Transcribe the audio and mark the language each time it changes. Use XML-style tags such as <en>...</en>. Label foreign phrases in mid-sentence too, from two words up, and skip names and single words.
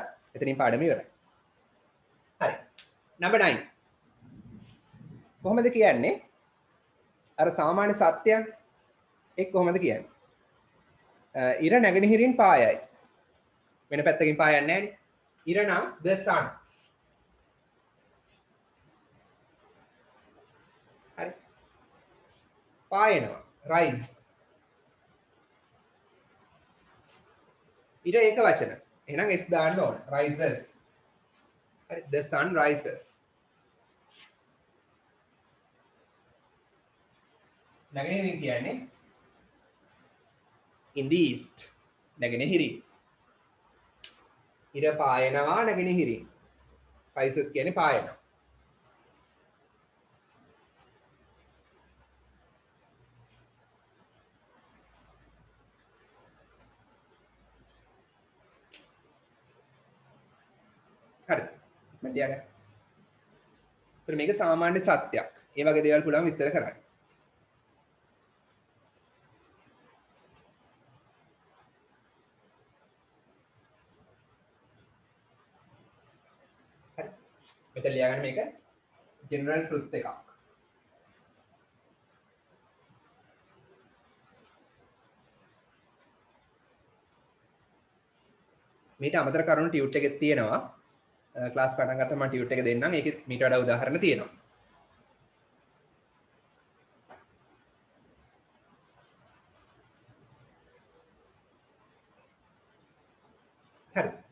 <si>එතනින් පාඩම ඉවරයි. හරි. නම්බර් 9. කොහොමද කියන්නේ? අර සාමාන්‍ය සත්‍යයන් එක් කොහොමද කියන්නේ? ඉර නැගෙනහිරින් පායයි. වෙන පැත්තකින් පායන්නේ නැහැනේ. ඉර නම්</si> <en>the sun.</en> <si>හරි. පායනවා rise. ඉර ඒක වචන. එහෙනම් s දාන්න ඕන. rises. හරි.</si> <en>the sun rises.</en> <si>නැගෙනහිරින් කියන්නේ</si> <en>in the east.</en> <si>නැගෙනහිරින්. ඉර පායනවා නැගෙනහිරින්. rises කියන්නේ පායනවා. හරිද? මම ලියගන්න. ඒතර මේක සාමාන්‍ය සත්‍යයක්. ඒ වගේ දේවල් පුළුවන් විස්තර කරන්න. හරි. මෙතන ලියගන්න මේක</si> <en>general truth</en> <si>එකක්. මේට අමතර කරුණු ටියුට් එකේ තියෙනවා. ක්ලාස් පටන් ගත්තාම මම ටියුට් එක දෙන්නම්. ඒකෙත් මීට වඩා උදාහරණ තියෙනවා. හරි.</si>